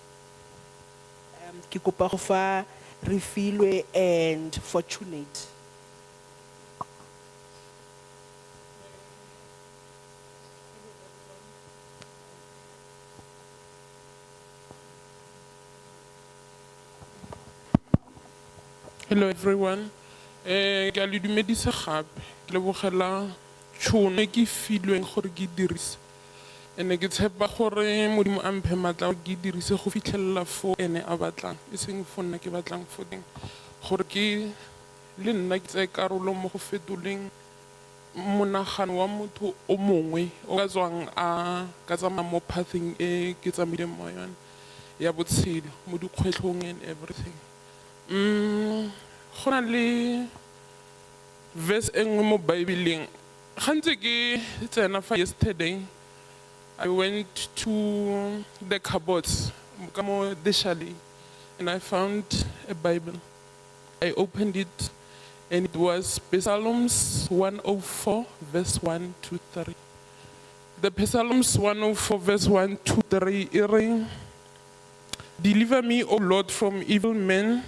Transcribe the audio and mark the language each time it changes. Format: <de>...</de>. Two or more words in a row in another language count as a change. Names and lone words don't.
<tn>Kikopa Hofa, Refilwe,</tn> <en>and Fortunate. Hello everyone.</en> <tn>Ke a le dumedisa gape. Ke lebogela tšhono e ke filweng gore ke dirise. Ene ke tshepa gore Modimo a mphe matla gore ke dirise go fitlhelela fo ene a batlang. E seng fo nna ke batlang fo teng. Gore ke le nna ke tsaye karolo mo go fetoleng monagano wa motho o mongwe o ka tswang a ka tsamaya mo pathing e ke tsamaileng mo yone ya botshelo mo dikgwetlhong</tn> <en>and everything.</en> <tn>Go na le verse engwe mo Bible-eng. Gantse ke tsena fa</tn> <en>yesterday I went to the cupboards and I found a Bible. I opened it and it was Psalms 104 verse 1 to 3. The Psalms 104 verse 1 to 3 ring, deliver me, O Lord, from evil men.</en>